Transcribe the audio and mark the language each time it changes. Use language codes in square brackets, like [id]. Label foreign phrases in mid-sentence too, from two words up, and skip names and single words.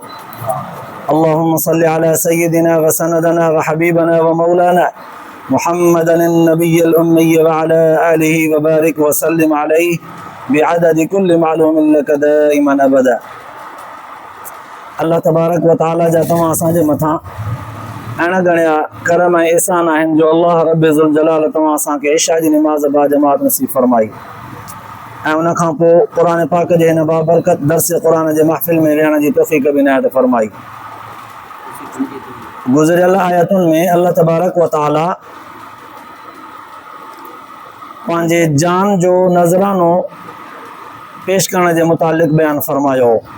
[ar] اللهم صل على سيدنا وسندنا وحبيبنا ومولانا محمد النبي الأمي وعلى آله وبارك وسلم عليه بعدد كل معلوم لك دائما أبدا. [sd] अल्लाह तबारक व ताला जा तमाम असांजे मथां अहिड़ा घणा करम ऐं एहसान आहिनि जो अल्लाह रब ज़ुल जलाल तमाम असांखे इशा जी निमाज़ बा जमात नसीब फरमाई ऐं उन खां पोइ क़ुरान पाक जे हिन बाबरकत दर्स क़ुरान जे महफ़िल में विहण जी तौफ़ीक़ बि इनायत फरमाई। गुज़िरियल आयतुनि में अल्लाह तबारक व ताला पंहिंजे जान जो नज़रानो पेश करण जे मुतालिक़ बयानु फरमायो